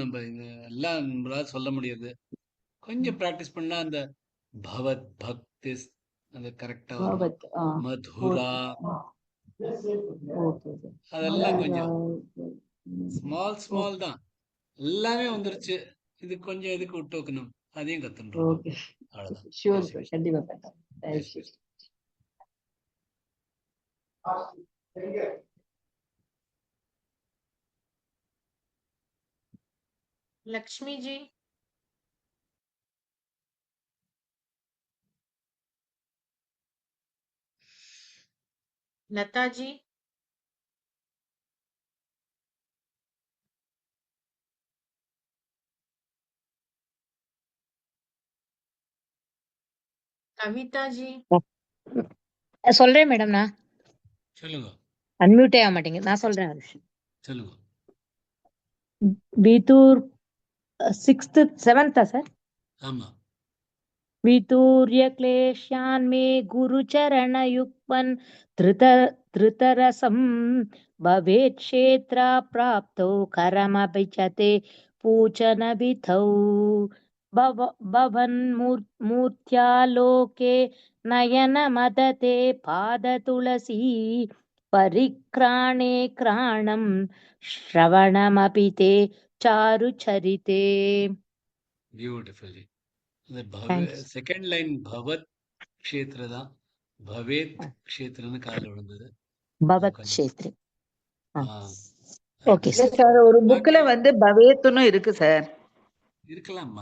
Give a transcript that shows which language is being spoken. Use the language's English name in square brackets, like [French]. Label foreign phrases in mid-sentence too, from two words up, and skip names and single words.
[Tamil] நம்ம இது எல்லாம் நம்மளால சொல்ல முடியாது. கொஞ்சம் பிராக்டிஸ் பண்ணா அந்த [Sanskrit] भवत् भक्ति [Tamil] அந்த கரெக்டா வரும். மதுரா அதெல்லாம் கொஞ்சம் [English] small small [Tamil] தான். எல்லாமே வந்துருச்சு. இது கொஞ்சம் எதுக்கு விட்டு வைக்கணும், அதையும் கத்துன்றோம். அவ்வளவுதான். ஷூர் ஜெய் ஸ்ரீ கிருஷ்ணா. கண்டிப்பா ஜெய் ஸ்ரீ கிருஷ்ணா. [Hindi] लक्ष्मी जी. लता जी. कविता जी. [Tamil] சொல்றேன் மேடம். நான் சொல்லுங்க அன்மியூட்டே ஆக மாட்டேங்க. நான் சொல்றேன். சொல்லுங்க. வீத்தூர் 6th 7th சார். ஆமா. [Sanskrit] वितूर्य क्लेशान् मे गुरुचरणयुक्मन् धृतरसं भवेत् क्षेत्रा प्राप्तौ करमभिचते पूचनविधौ भवन्मूर्त्यालोके नयनमदते पादतुलसी परिक्राणे क्राणं श्रवणमपि ते चारुचरिते. [Tamil] பியூட்டிஃபுல் ஜி. இந்த Thanks. [English] second line [Sanskrit] भवत् क्षेत्र [Tamil] தான். பவேத் க்ஷேத்ரன்னு காதுல விழுந்தது. பவத் கொஞ்சம் க்ஷேத்ரே. ஆ, ஓகே adjust சார். சார் ஒரு பாக்கி புக்ல வந்து பவேத்துன்னு இருக்கு சார். இருக்கலாம்மா.